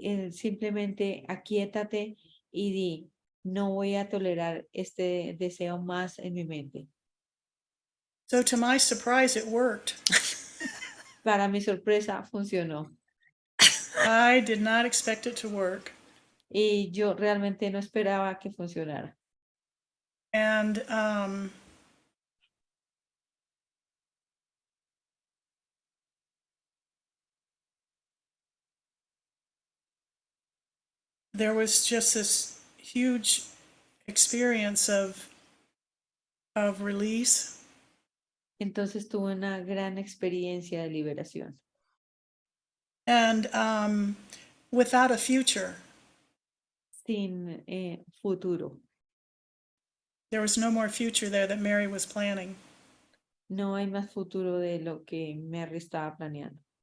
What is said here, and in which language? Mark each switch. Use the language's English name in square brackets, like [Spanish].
[Spanish] Simplemente aquíétate y di, no voy a tolerar este deseo más en mi mente. [English] So to my surprise, it worked. [Spanish] Para mi sorpresa, funcionó. [English] I did not expect it to work. [Spanish] Y yo realmente no esperaba que funcionara. [English] And there was just this huge experience of release. [Spanish] Entonces tuve una gran experiencia de liberación. [English] And without a future. [Spanish] Sin futuro. [English] There was no more future there that Mary was planning. [Spanish] No hay más futuro de lo que Mary estaba planeando.